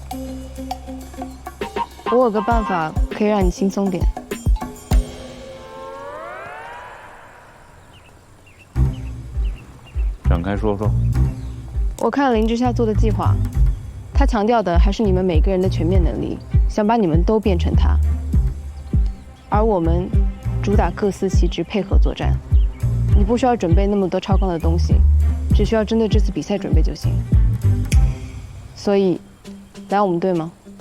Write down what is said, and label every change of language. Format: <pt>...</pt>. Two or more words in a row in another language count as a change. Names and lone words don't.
<zh>我有个办法可以让你轻松点。展開說說。我看了林之夏做的計劃，他強調的還是你們每個人的全面能力，想把你們都變成他。而我們主打各司其職，配合作戰。你不需要準備那麼多超綱的東西，只需要針對這次比賽準備就行。所以，來我們隊嗎？</zh>